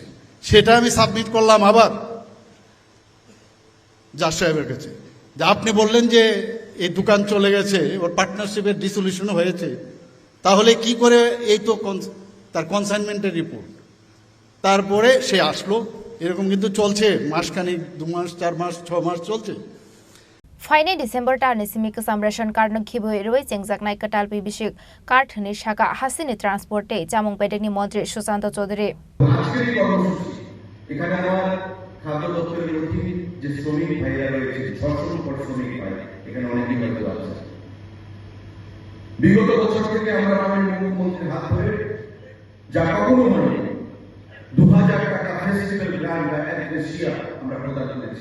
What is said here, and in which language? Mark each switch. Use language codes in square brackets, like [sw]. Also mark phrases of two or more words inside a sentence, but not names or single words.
[bn] সেটা আমি সাবমিট করলাম আবার জাজ সাহেবের কাছে, যে আপনি বললেন যে এই দোকান চলে গেছে, ওর [en] partnership's dissolution [bn] হয়েছে, তাহলে কি করে? এই তো তার কনসাইনমেন্টের রিপোর্ট। তারপরে সে আসলো। এরকম কিন্তু চলছে মাসখানিক, 2 মাস, 4 মাস, 6 মাস চলছে। [trp] फाइने डिसेम्बर टारनि सिमिक सामरासन कार्ड खिबो रोय चेंगजाकनाय कटाल पिबिसिक कार्ड नि शाखा हासिनि ट्रांसपोर्टे जामुं बेडेकनि मन्त्री सुशांत चौधरी [bn] আজকের এই কর্মসূচি এখানে আমার খাদ্য দপ্তরের অধীনে যে শ্রমিক ভাইরা রয়েছে, 600 পর শ্রমিক ভাই এখানে অনেকেই হয়তো আছে। বিগত বছর থেকে আমরা মাননীয় মুখ্যমন্ত্রীর হাত ধরে যা কখনো হয়নি 2000 টাকা [en] festival grant [bn] বা অ্যাডভেসিয়া আমরা প্রদান করেছি।